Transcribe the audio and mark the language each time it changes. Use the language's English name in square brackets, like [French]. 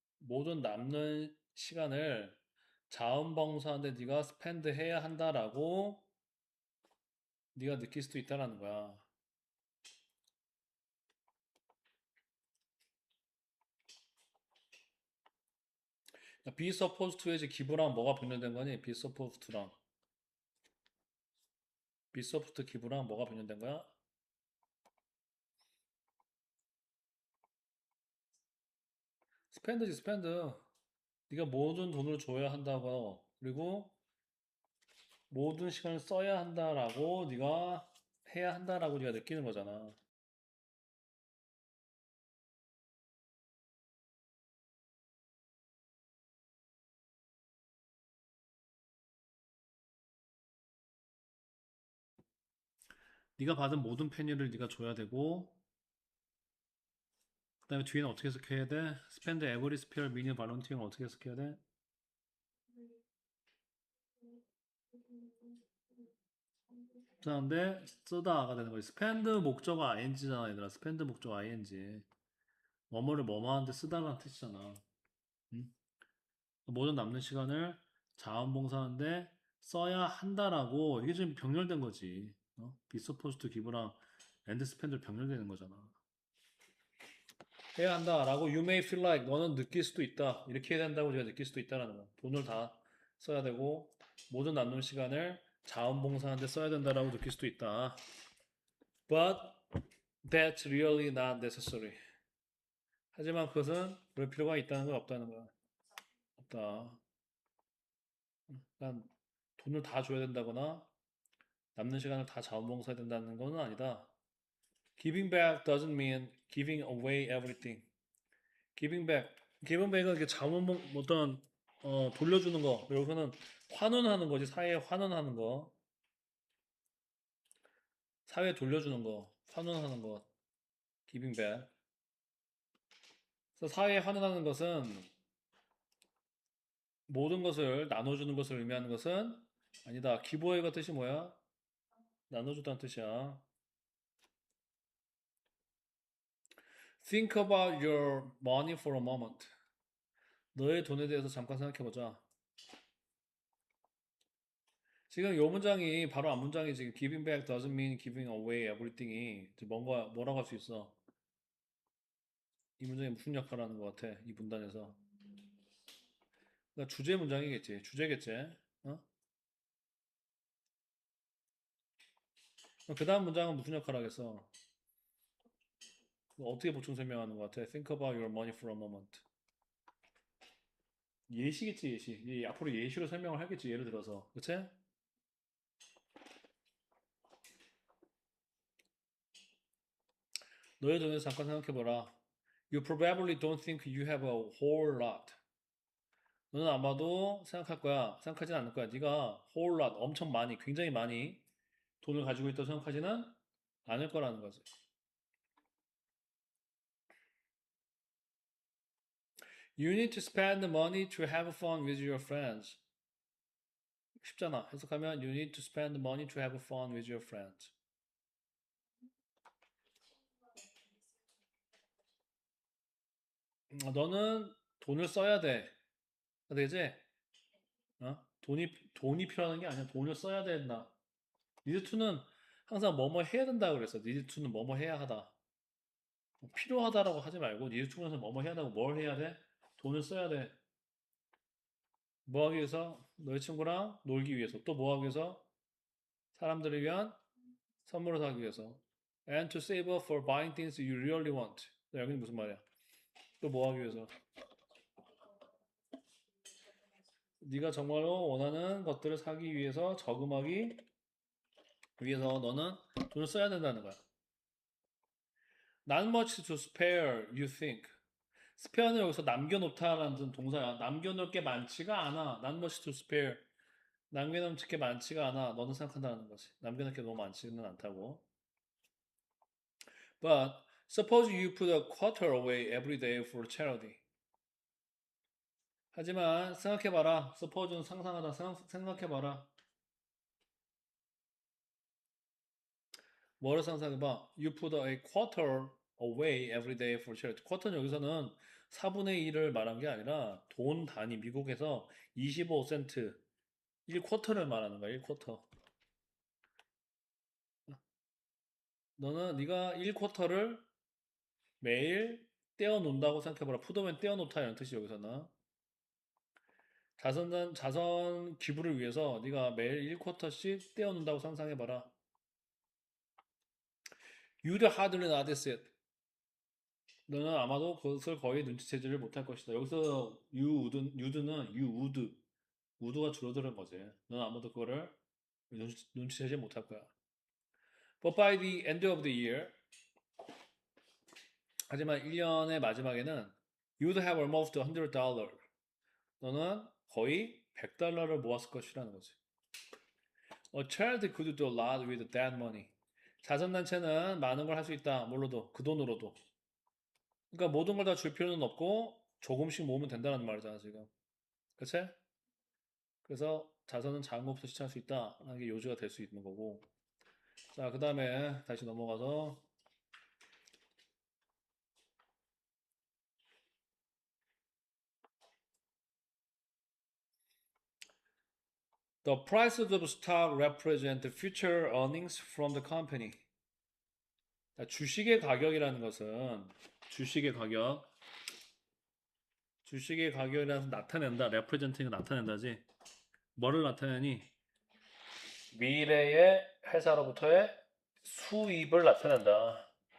[Korean] 모든 남는 시간을 자원봉사하는데 네가 스펜드 해야 한다라고 네가 느낄 수도 있다라는 거야. be supposed to에 이제 기부랑 뭐가 변형된 거니? be supposed to랑 be supposed to 기부랑 뭐가 변형된 거야? [English] spend지 spend. [Korean] 네가 모든 돈을 줘야 한다고 그리고 모든 시간을 써야 한다라고 네가 해야 한다라고 네가 느끼는 거잖아. 네가 받은 모든 페니를 네가 줘야 되고 그다음에 뒤에는 어떻게 해석해야 돼? [English] spend every spare minute volunteering [Korean] 어떻게 해석해야 돼? 그런데 쓰다가 되는 거지. spend 목적어 ing잖아, 얘들아. [English] spend 목적어 ing. [Korean] 뭐뭐를 뭐뭐 하는데 쓰다라는 뜻이잖아. 응? 모든 남는 시간을 자원봉사하는데 써야 한다라고 이게 지금 병렬된 거지. [English] be supposed to give랑 and spend를 [Korean] 병렬되는 거잖아. 해야 한다라고 [English] you may feel like [Korean] 너는 느낄 수도 있다. 이렇게 해야 된다고 네가 느낄 수도 있다라는 거야. 돈을 다 써야 되고 모든 남는 시간을 자원봉사하는데 써야 된다라고 느낄 수도 있다. [English] But that's really not necessary. [Korean] 하지만 그것은 그럴 필요가 있다는 건 없다는 거야. 없다. 그러니까 돈을 다 줘야 된다거나 남는 시간을 다 자원봉사해야 된다는 건 아니다. [English] Giving back doesn't mean giving away everything. Giving back. [Korean] Giving back은 이렇게 어떤 돌려주는 거. 여기서는 환원하는 거지. 사회에 환원하는 거. 사회에 돌려주는 거. 환원하는 거. Giving back. 그래서 사회에 환원하는 것은 모든 것을 나눠주는 것을 의미하는 것은 아니다. 기부어의가 뜻이 뭐야? 나눠주다는 뜻이야. [English] Think about your money for a moment. [Korean] 너의 돈에 대해서 잠깐 생각해보자. 지금 요 문장이 바로 앞 문장이 지금 [English] giving back doesn't mean giving away everything [Korean] 이 뭔가 뭐라고 할 수 있어? 이 문장이 무슨 역할을 하는 것 같아? 이 문단에서. 그러니까 주제 문장이겠지. 주제겠지. 어? 그 다음 문장은 무슨 역할을 하겠어? 어떻게 보충 설명하는 것 같아? [English] Think about your money for a moment. [Korean] 예시겠지, 예시. 앞으로 예시로 설명을 하겠지, 예를 들어서. 그치? 너의 돈에서 잠깐 생각해보라. [English] You probably don't think you have a whole lot. [Korean] 너는 아마도 생각할 거야. 생각하진 않을 거야. 네가 whole lot, 엄청 많이, 굉장히 많이 돈을 가지고 있다고 생각하지는 않을 거라는 거지. [English] You need to spend the money to have fun with your friends. [Korean] 쉽잖아. [English] 해석하면 You need to spend the money to have fun with your friends. [Korean] 너는 돈을 써야 돼. 되지? 돈이 필요한 게 아니야. 돈을 써야 된다. need to는 항상 뭐뭐 해야 된다 그랬어. need to는 뭐뭐 해야 하다. 필요하다라고 하지 말고 need to는 뭐뭐 해야 한다고 뭘 해야 돼? 돈을 써야 돼. 뭐 하기 위해서? 너희 친구랑 놀기 위해서. 또 뭐 하기 위해서? 사람들을 위한 선물을 사기 위해서. [English] And to save up for buying things you really want. [Korean] 여기는 무슨 말이야? 또 뭐 하기 위해서? 네가 정말로 원하는 것들을 사기 위해서 저금하기 위해서 너는 돈을 써야 된다는 거야. [English] Not much to spare, you think. [Korean] spare는 여기서 남겨놓다라는 동사야. 남겨놓을 게 많지가 않아. [English] Not much to spare. [Korean] 남겨놓을 게 많지가 않아. 너는 생각한다는 거지. 남겨놓을 게 너무 많지는 않다고. [English] But suppose you put a quarter away every day for charity. [Korean] 하지만 생각해봐라. suppose는 상상하다. 생각해봐라. 뭐를 상상해봐? [English] You put a quarter away every day for charity. [Korean] 쿼터는 여기서는 4분의 1을 말한 게 아니라 돈 단위 미국에서 25센트 1쿼터를 말하는 거야. 1쿼터. 너는 네가 1쿼터를 매일 떼어놓는다고 생각해봐라. 푸드면 떼어놓다 이런 뜻이 여기서는. 자선 기부를 위해서 네가 매일 1쿼터씩 떼어놓는다고 상상해봐라. [English] You'd hardly notice it. [Korean] 너는 아마도 그것을 거의 눈치채지를 못할 것이다. 여기서 you'd는 you would. would가 줄어드는 거지. 너는 아마도 그거를 눈치채지 못할 거야. [English] But by the end of the year, [Korean] 하지만 1년의 마지막에는 [English] you'd have almost $100. [Korean] 너는 거의 $100를 모았을 것이라는 거지. [English] A child could do a lot with that money. [Korean] 자선단체는 많은 걸 할 수 있다. 뭘로도? 그 돈으로도. 그러니까 모든 걸 다 줄 필요는 없고 조금씩 모으면 된다는 말이잖아 지금. 그치? 그래서 자선은 작은 것부터 시작할 수 있다. 라는 게 요지가 될 수 있는 거고. 자, 그 다음에 다시 넘어가서 [English] The prices of stock represent future earnings from the company. [Korean] 자, 주식의 가격이라는 것은 주식의 가격 주식의 가격이라서 나타낸다. representing은 나타낸다지. 뭐를 나타내니? 미래의 회사로부터의 수입을 나타낸다.